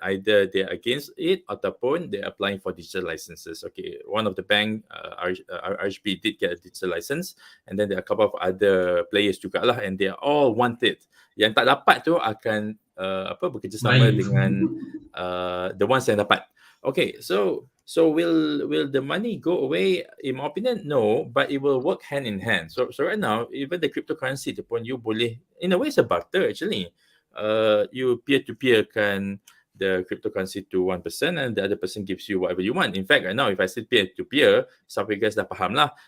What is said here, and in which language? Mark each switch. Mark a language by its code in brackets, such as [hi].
[en] Either they're against it [ms] ataupun [en] they're applying for digital licenses. Okay, one of the bank, RHB, did get a digital license, and then there are a couple of other players [ms] juga lah, [en] and they are all wanted. [ms] Yang tak dapat tu akan bekerjasama dengan [en] the ones [ms] yang dapat. [en] Okay, so will the money go away? In my opinion, no, but it will work hand in hand. So right now, even the cryptocurrency [ms] tu pun [en] you [ms] boleh, [en] in a way, it's a barter actually. You peer-to-peer [ms] kan [en] the cryptocurrency to one person, and the other person gives you whatever you want. In fact, right now, if I say peer-to-peer, some of you guys [ms] dah faham lah.